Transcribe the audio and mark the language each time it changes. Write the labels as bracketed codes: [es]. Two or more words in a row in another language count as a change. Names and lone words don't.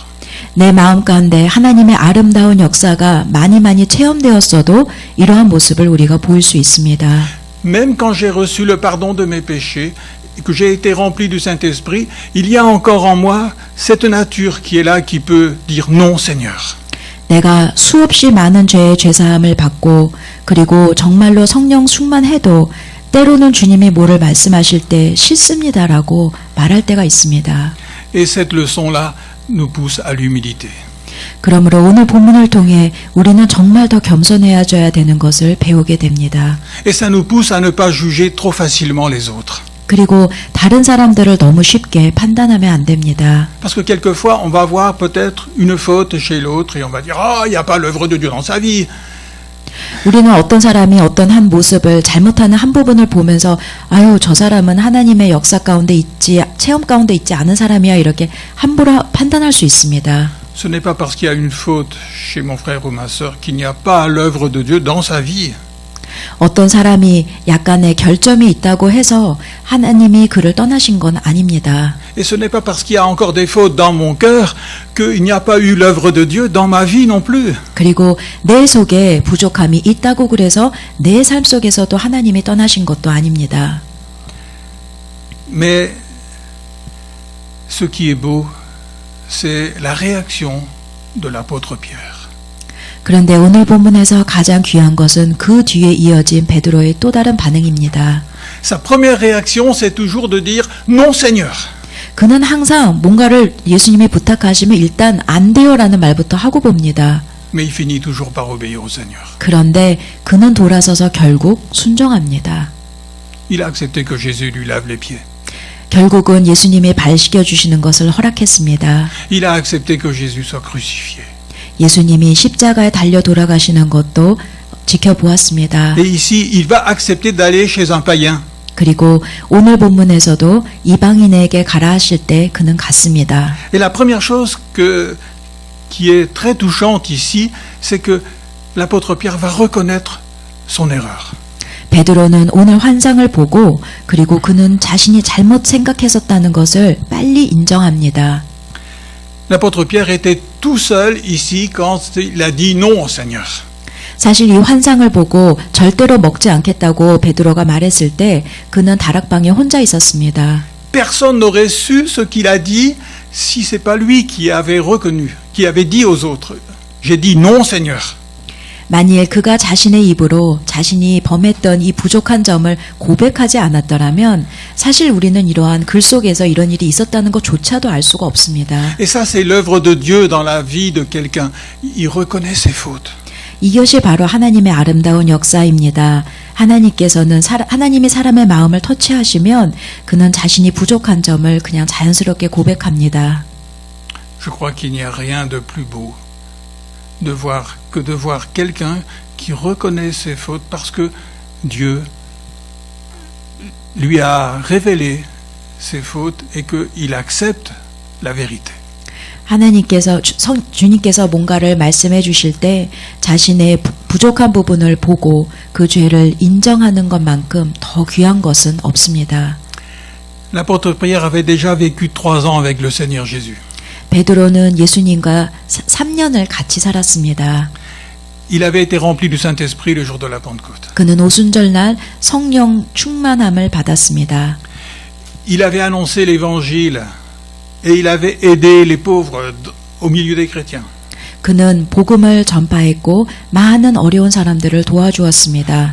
[ko] 내 마음 가운데 하나님의 아름다운 역사가 많이 체험되었어도 이러한 모습을 우리가 보일 수 있습니다. [fr] Même quand j'ai reçu le pardon de mes péchés, et que j'ai été rempli du Saint-Esprit, il y a encore en moi cette nature qui est là, qui peut dire non, Seigneur. [ko] 내가 수없이 많은 죄의 죄사함을 받고 그리고 정말로 성령 충만해도 때로는 주님이 뭐를 말씀하실 때 싫습니다라고 말할 때가 있습니다. [fr] Et cette leçon-là nous pousse à l'humilité. [ko] 그러므로 오늘 본문을 통해 우리는 정말 더 겸손해져야 되는 것을 배우게 됩니다. [fr] Et ça nous pousse à ne pas juger trop facilement les autres. [ko] 그리고 다른 사람들을 너무 쉽게 판단하면 안 됩니다. [fr] Parce que quelquefois, on va voir peut-être une faute chez l'autre et on va dire « Ah, il n'y a pas l'œuvre de Dieu dans sa vie ». [ko] 우리는 어떤 사람이 어떤 한 모습을 잘못하는 한 부분을 보면서 아유 저 사람은 하나님의 역사 가운데 체험 가운데 있지 않은 사람이야 이렇게 함부로 판단할 수 있습니다. [fr] Ce n'est pas parce qu'il y a une faute chez mon frère ou ma sœur qu'il n'y a pas l'œuvre de Dieu dans sa vie. [ko] 어떤 사람이 약간의 결점이 있다고 해서 하나님이 그를 떠나신 건 아닙니다. [fr] Et ce n'est pas parce qu'il y a encore des fautes dans mon cœur qu'il n'y a pas eu l'œuvre de Dieu dans ma vie non plus. [ko] 그리고 내 속에 부족함이 있다고 그래서 내 삶 속에서도 하나님이 떠나신 것도 아닙니다. [fr] Mais ce qui est beau, c'est la réaction de l'apôtre Pierre. [ko] 그런데 오늘 본문에서 가장 귀한 것은 그 뒤에 이어진 베드로의 또 다른 반응입니다. [fr] Sa première réaction, c'est toujours de dire « Non, Seigneur ». [ko] 그는 항상 뭔가를 예수님이 부탁하시면 일단 안 돼요라는 말부터 하고 봅니다. [fr] Mais il finit toujours par obéir au Seigneur. [ko] 그런데 그는 돌아서서 결국 순종합니다. [fr] Il a accepté que Jésus lui lave les pieds. [ko] 결국은 예수님이 발 씻겨주시는 것을 허락했습니다. [fr] Il a accepté que Jésus soit crucifié. [ko] 예수님이 십자가에 달려 돌아가시는 것도 지켜보았습니다. [fr] Et ici, il va accepter d'aller chez un païen. [ko] 그리고 오늘 본문에서도 이방인에게 가라 하실 때 그는 갔습니다. [fr] Et la première chose qui est très touchante ici, c'est que l'apôtre Pierre va reconnaître son erreur. [ko] 베드로는 오늘 환상을 보고 그리고 그는 자신이 잘못 생각했었다는 것을 빨리 인정합니다. [fr] L'apôtre Pierre était tout seul ici quand il a dit non au Seigneur. [ko] 사실 이 환상을 보고 절대로 먹지 않겠다고 베드로가 말했을 때 그는 다락방에 혼자 있었습니다. [fr] Personne n'aurait su ce qu'il a dit si c'est pas lui qui avait reconnu, qui avait dit aux autres, j'ai dit non, Seigneur. [ko] 만일 그가 자신의 입으로 자신이 범했던 이 부족한 점을 고백하지 않았더라면 사실 우리는 이러한 글 속에서 이런 일이 있었다는 것조차도 알 수가 없습니다. [fr] Et ça, c'est l'œuvre de Dieu dans la vie de quelqu'un. Il reconnaît ses fautes. [ko] 이것이 바로 하나님의 아름다운 역사입니다. 하나님이 사람의 마음을 터치하시면 그는 자신이 부족한 점을 그냥 자연스럽게 고백합니다. [fr] Je crois qu'il n'y a rien de plus beau de voir quelqu'un qui reconnaît ses fautes parce que Dieu lui a révélé ses fautes et qu'il accepte la vérité. [ko] 주님께서 뭔가를 말씀해 주실 때 자신의 부족한 부분을 보고 그 죄를 인정하는 것만큼 더 귀한 것은 없습니다. [fr] L'apôtre Pierre avait déjà vécu 3 ans avec le Seigneur Jésus. [ko] 베드로는 예수님과 3년을 같이 살았습니다. [fr] Il avait été rempli du Saint-Esprit le jour de la Pentecôte. [ko] 그는 오순절날 성령 충만함을 받았습니다. [fr] Il avait annoncé l'Évangile et il avait aidé les pauvres au milieu des chrétiens. [ko] 그는 복음을 전파했고 많은 어려운 사람들을 도와주었습니다.